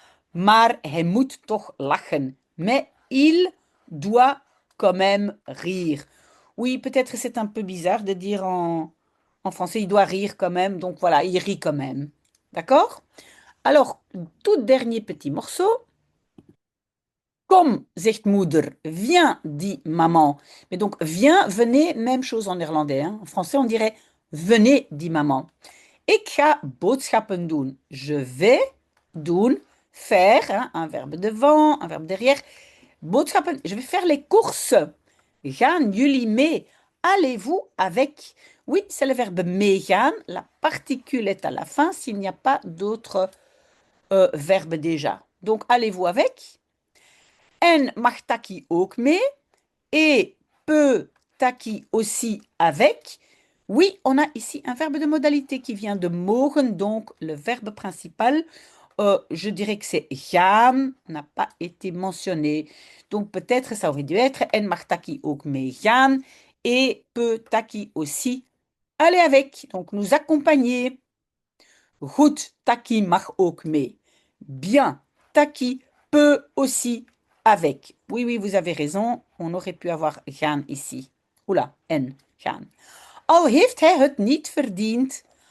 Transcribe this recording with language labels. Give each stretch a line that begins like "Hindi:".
Dutch: Maar hij moet toch lachen.
French: Mais il doit quand même rire. Oui, peut-être c'est un peu bizarre de dire en français, il doit rire quand même. Donc voilà, il rit quand même. D'accord? Alors, tout dernier petit morceau.
Dutch: Kom, zegt moeder.
French: Viens, dit maman. Mais donc, viens, venez, même chose en néerlandais. Hein. En français, on dirait venez, dit maman.
Dutch: Ik ga boodschappen doen.
French: Je vais doen, faire, hein, un verbe devant, un verbe derrière. Boodschappen, je vais faire les courses.
Dutch: Gaan jullie mee?
French: Allez-vous avec? Oui, c'est le verbe meegaan. La particule est à la fin s'il n'y a pas d'autre verbe déjà. Donc, allez-vous avec?
Dutch: En mag Taki ook mee?
French: Et peut Taki aussi avec? Oui, on a ici un verbe de modalité qui vient de mogen, donc le verbe principal, je dirais que c'est gaan, n'a pas été mentionné. Donc peut-être ça aurait dû être
Dutch: en mag Taki ook mee gaan
French: et peut Taki aussi aller avec, donc nous accompagner.
Dutch: Goed, Taki mag ook mee.
French: Bien, Taki peut aussi avec. Oui, oui, vous avez raison. On aurait pu avoir gaan ici. Oula, en, gaan.
Dutch: Al heeft hij het niet verdiend.